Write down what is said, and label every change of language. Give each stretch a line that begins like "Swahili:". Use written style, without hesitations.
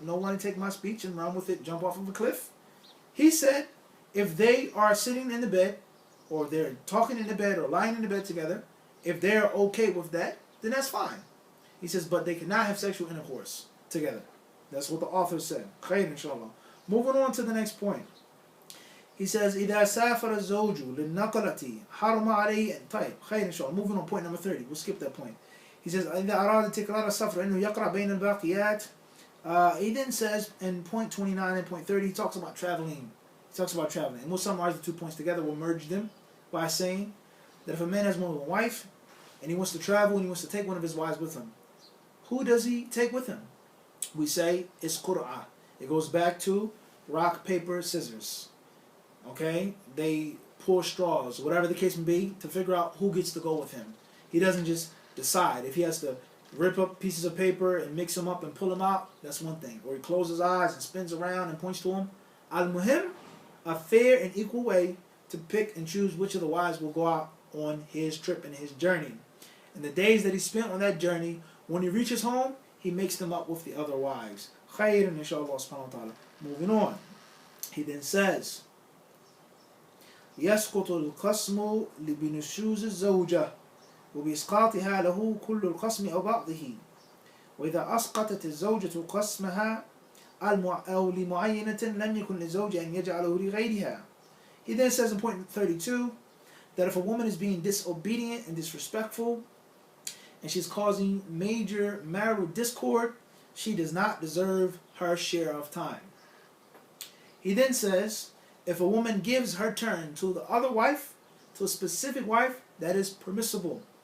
English: No one take my speech and run with it, jump off of a cliff. He said, if they are sitting in the bed, or they're talking in the bed, or lying in the bed together, if they're okay with that, then that's fine. He says, but they cannot have sexual intercourse together. That's what the author said. Khair, inshallah. Moving on to the next point. He says,
Arabic: إِذَا سَافَرَ الزَّوْجُ لِلنَّقَلَةِ حَرُمَ عَلَيْهِ طيب.
English: Khair, inshallah. Moving on, point number 30. We'll skip that point. He says,
Arabic: إِذَا أَرَادَ تِكْرَارَ السَّفْرِ إِنَّهُ يَقْرَأ بَيْنَ الْبَاقِيَاتِ.
English: He then says, in point 29 and point 30, he talks about traveling. He talks about traveling. And we'll summarize the 2 points together. We'll merge them by saying that if a man has more than one wife, and he wants to travel, and he wants to take one of his wives with him, who does he take with him? We say it's qur'ah. It goes back to rock, paper, scissors. Okay? They pull straws, whatever the case may be, to figure out who gets to go with him. He doesn't just decide. If he has to rip up pieces of paper and mix them up and pull them out, that's one thing. Or he closes his eyes and spins around and points to them. Al-Muhim, a fair and equal way to pick and choose which of the wives will go out on his trip and his journey. And the days that he spent on that journey, when he reaches home, he makes them up with the other wives. Khayr, inshallah subhanahu wa ta'ala. Moving on. He then says,
Arabic: يسقط القسم بنشوز الزوجة وبإسقاطها له كل القسم أو بعضه وإذا أسقطت الزوجة قسمها أو لمعينة لم يكن للزوج أن يجعله لغيرها.
English: He then says in point 32 that if a woman is being disobedient and disrespectful and she's causing major marital discord, she does not deserve her share of time. He then says, if a woman gives her turn to the other wife, to a specific wife, that is permissible.